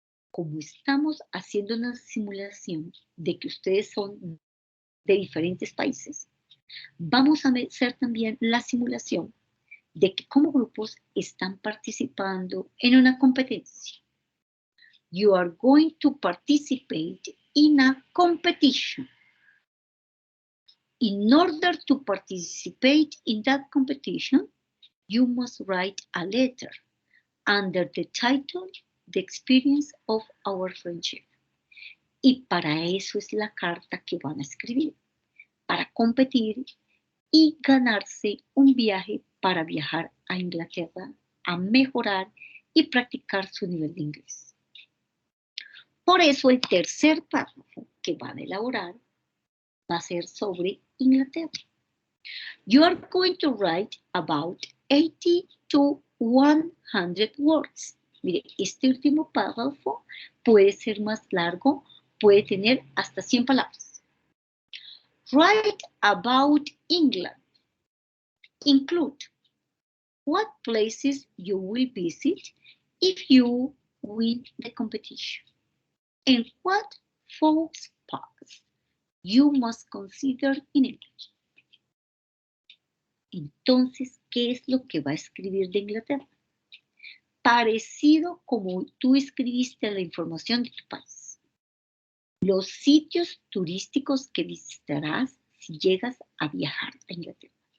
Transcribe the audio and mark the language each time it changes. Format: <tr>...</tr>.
<es>Como estamos haciendo una simulación de que ustedes son de diferentes países, vamos a hacer también la simulación de que como grupos están participando en una competencia.</es> <en>You are going to participate in a competition. In order to participate in that competition, you must write a letter under the title, The Experience of Our Friendship.</en> <es>Y para eso es la carta que van a escribir, para competir y ganarse un viaje para viajar a Inglaterra, a mejorar y practicar su nivel de inglés. Por eso el tercer párrafo que van a elaborar va a ser sobre Inglaterra.</es> <en>You are going to write about 80 to 100 words.</en> <es>Mire, este último párrafo puede ser más largo, puede tener hasta 100 palabras.</es> <en>Write about England. Include what places you will visit if you win the competition, and what folk parks you must consider in English.</en> <es>Entonces, ¿qué es lo que va a escribir de Inglaterra? Parecido como tú escribiste la información de tu país. Los sitios turísticos que visitarás si llegas a viajar a Inglaterra.</es>